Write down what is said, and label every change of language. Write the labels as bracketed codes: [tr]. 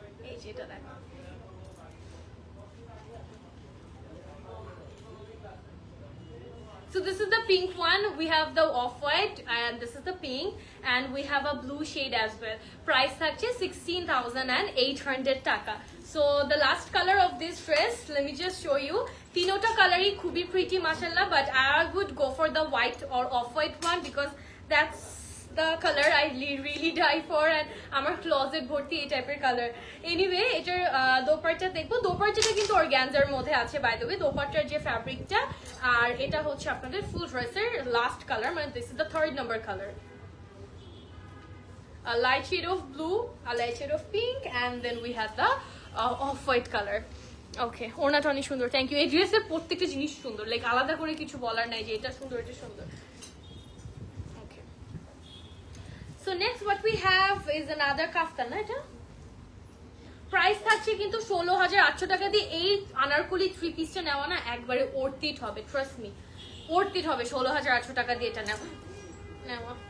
[bn] এই যেটা দেখো, [en] so this is the pink one, we have the off-white, and this is the pink, and we have a blue shade as well. [bn] Price থাকছে 16,800 টাকা। [en] So the last color of this dress, let me just show you. [bn] তিনোটা কালারই খুবই pretty মাশাআল্লাহ, [en] but I would go for the white or off-white one because that's the color I really die for, and [bn] আমার closet ভর্তি এই টাইপের colour. Anyway এটার দোপাট্টা দেখবো, দোপাট্টাটা কিন্তু অর্গানজার মধ্যে আছে [en] by the way, [bn] দোপাট্টার যে ফ্যাব্রিকটা। আর এটা হচ্ছে আপনাদের ফুল ড্রেসের লাস্ট কালার, মানে [en] This is the 3rd number colour. A light shade of blue, a light shade of pink, and then we have the off-white color. [bn] ওকে, ওনাটা অনেক সুন্দর, থ্যাংক ইউ। এই ড্রেসের প্রত্যেকটা জিনিস সুন্দর, লাইক আলাদা করে কিছু বলার নাই যে এটা সুন্দর, এটা সুন্দর। [en] okay, so next what we have is another kaftan, [bn] না এটা প্রাইস থাকছে কিন্তু 16,800 টাকা দিয়ে। এই আনারকলি 3 পিসটা নেওয়া না একবারে অর্থিত হবে, [en] trust me, [bn] অর্থিত হবে 16,800 টাকা দিয়ে এটা নেওয়া।